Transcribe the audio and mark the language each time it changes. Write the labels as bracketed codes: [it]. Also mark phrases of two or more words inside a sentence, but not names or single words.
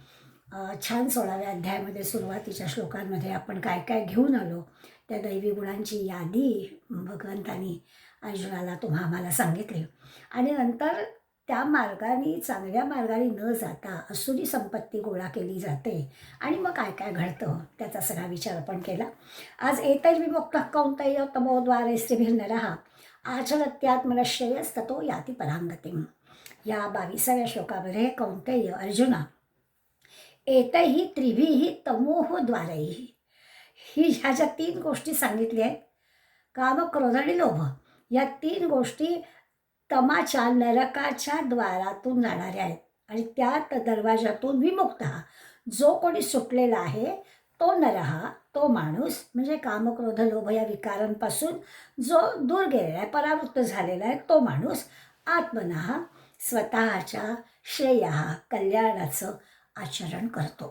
[mr] छान 16व्या अध्यायामध्ये सुरुवातीच्या श्लोकांमध्ये आपण काय काय घेऊन आलो त्या दैवी गुणांची यादी भगवंतांनी अर्जुनाला आम्हाला सांगितली आणि नंतर त्या मार्गाने चांगल्या मार्गाने न जाता असुरी संपत्ती गोळा केली जाते आणि मग काय काय घडतं त्याचा सगळा विचार आपण केला. [sa] आज एतैर्विमुक्तः कौन्तेय तमोद्वारे स्त्रिभिर्नरः आचरत्यात्मनश्रेयस्ततो याति परांगतिम्. [mr] या 22व्या श्लोकामध्ये कौन्तेय अर्जुना [sa] एतैहि त्रिभिः तमोद्वारैः [mr] ही ह्या ज्या 3 गोष्टी सांगितल्या आहेत काम क्रोध आणि लोभ या 3 गोष्टी तमाच्या नरकाच्या द्वारातून जाणाऱ्या आहेत आणि त्या दरवाजातून विमुक्त जो कोणी सुटलेला आहे तो नरहा तो माणूस म्हणजे कामक्रोध लोभ या विकारांपासून जो दूर गेलेला आहे परावृत्त झालेला आहे तो माणूस आत्मनः स्वतःच्या श्रेया कल्याणाचं आचरण करतो.